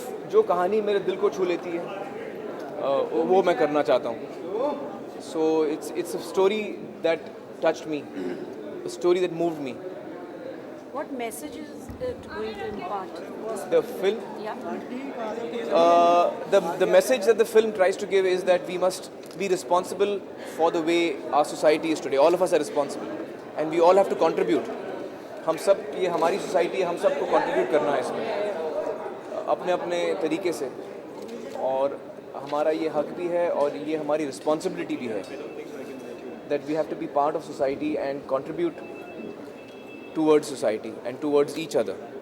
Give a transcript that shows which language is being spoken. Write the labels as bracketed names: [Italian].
[Hindi] जो कहानी मेरे दिल को छू लेती है वो मैं करना चाहता हूँ। [English] So it's a story that touched me, a story that moved me. What message is it going to impart? The film, Yeah. the message that the film tries to give is that we must be responsible for the way our society is today. All of us are responsible, and we all have to contribute. [Hindi] हम सब, ये हमारी society है, हम सबको contribute करना है इसमें अपने अपने तरीके से, और हमारा ये हक भी है और ये हमारी रिस्पॉन्सिबिलिटी भी है [English] that we have to be part of society and contribute towards society and towards each other.